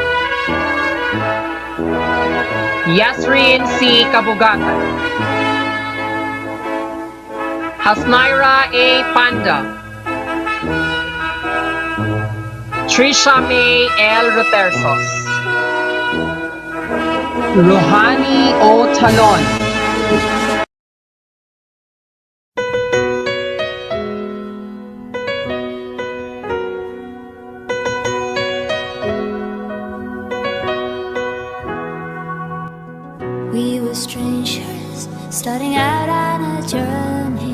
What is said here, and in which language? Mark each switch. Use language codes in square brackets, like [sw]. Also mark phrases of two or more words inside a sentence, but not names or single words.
[en] Yasrin C. Kabugatan. Hasnaira A. Panda. Trisha May L. Rotersos. Rohani O. Talon. We were strangers, starting out on a journey.